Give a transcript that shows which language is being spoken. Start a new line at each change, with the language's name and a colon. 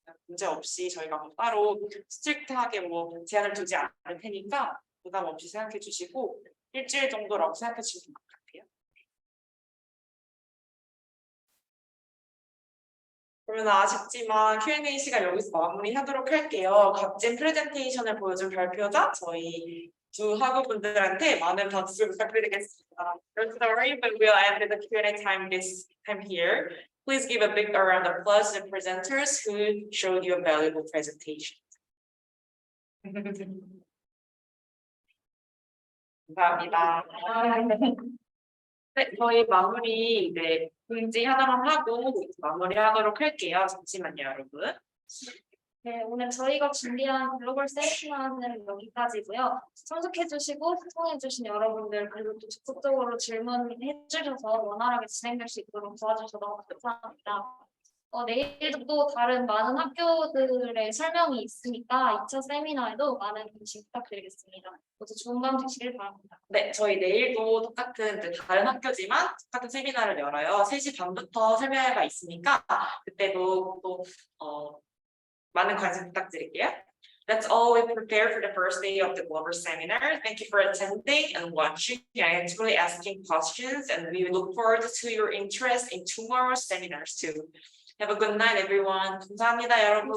Korean: 문제 없이 저희가 뭐 따로 스트릭트하게 뭐 제한을 두지 않을 테니까 부담 없이 생각해 주시고 일주일 정도라고 생각해 주시면 될 것 같아요. 그러면 아쉽지만 Q&A 시간 여기서 마무리하도록 할게요. 값진 프레젠테이션을 보여준 발표자 저희 두 학우분들한테 많은 박수 부탁드리겠습니다.
English: We're sorry, but we'll end the Q&A time this time here. Please give a big round of applause to the presenters who showed you a valuable presentation.
Korean: 감사합니다. 네, 저희 마무리 이제 공지 하나만 하고 마무리하도록 할게요. 잠시만요, 여러분. 네, 오늘 저희가 준비한 글로벌 세미나는 여기까지고요. 참석해주시고 시청해주신 여러분들 그리고 또 적극적으로 질문해주셔서 원활하게 진행될 수 있도록 도와주셔서 감사합니다. 내일도 또 다른 많은 학교들의 설명이 있으니까 2차 세미나에도 많은 관심 부탁드리겠습니다. 모두 좋은 밤 되시길 바랍니다. 네, 저희 내일도 똑같은 이제 다른 학교지만 똑같은 세미나를 열어요. 3시 반부터 설명회가 있으니까 그때도 또 많은 관심 부탁드릴게요.
English: That's all we prepared for the first day of the global seminar. Thank you for attending and watching and actually asking questions, and we look forward to your interest in tomorrow's seminars too. Have a good night, everyone.
Korean: 감사합니다, 여러분.